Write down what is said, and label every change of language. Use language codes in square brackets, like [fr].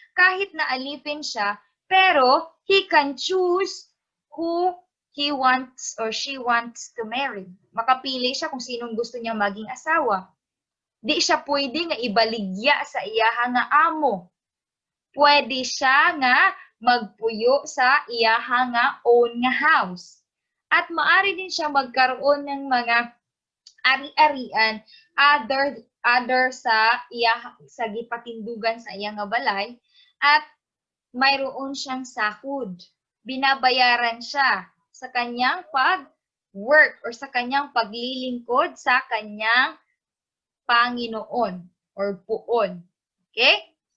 [tl] Kahit na alipin siya, pero [en] he can choose who he wants or she wants to marry. [tl] Makapili siya kung sinong gusto niyang maging asawa. [ceb] Di siya pwede nga ibaligya sa iyaha nga amo. Pwede siya nga magpuyo sa iyaha nga own nga house. [tl] At maari din siya magkaroon ng mga ari-arian [ceb] other sa iyaha, sa gipatindugan sa iyang nga balay, [tl] at mayroon siyang sahod. Binabayaran siya sa kanyang pag-work or sa kanyang paglilingkod sa kanyang Panginoon or puon. Okay?